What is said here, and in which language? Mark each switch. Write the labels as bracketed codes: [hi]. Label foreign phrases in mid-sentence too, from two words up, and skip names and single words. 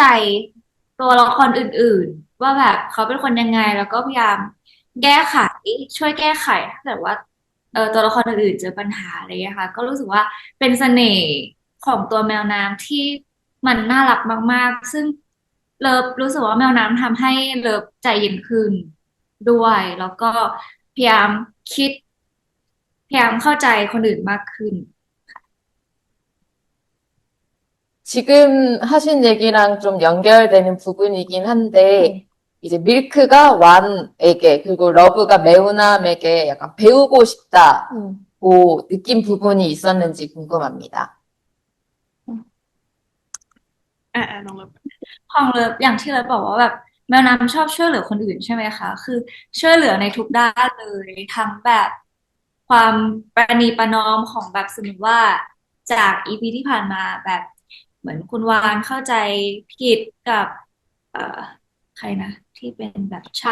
[th] ตัวละครอื่นๆว่าแบบเขาเป็นคนยังไงแล้วก็พยายามแก้ไขช่วยแก้ไขถ้าเกิดว่าตัวละครอื่นๆเจอปัญหาอะไรอย่างเงี้ยค่ะก็รู้สึกว่าเป็นเสน่ห์ของตัวแมวน้ำที่มันน่ารักมากๆซึ่งเลิฟรู้สึกว่าแมวน้ำทำให้เลิฟใจเย็นขึ้น ด้วยแล้วก็พยายามคิดพยายามเข้าใจคนอื่นมากขึ้น [ko] 지금 하신 얘기랑 좀 연결되는 부분이긴 한데 이제 밀크가 완에게 그리고 러브가 매우남에게 약간 배우고 싶다고 느낀 부분이 있었는지 궁금합니다. [th] น้องเลิฟ ของเลิฟอย่างที่เลิฟบอกว่าแบบแมวน้ำชอบช่วยเหลือคนอื่นใช่ไหมคะคือช่วยเหลือในทุกด้านเลยทั้งแบบความประนีประนอมของแบบสมมติว่าจากอีพีที่ผ่านมาแบบเหมือนคุณวานเข้าใจผิดกับเอ่อใครนะที่เป็นแบบช่าง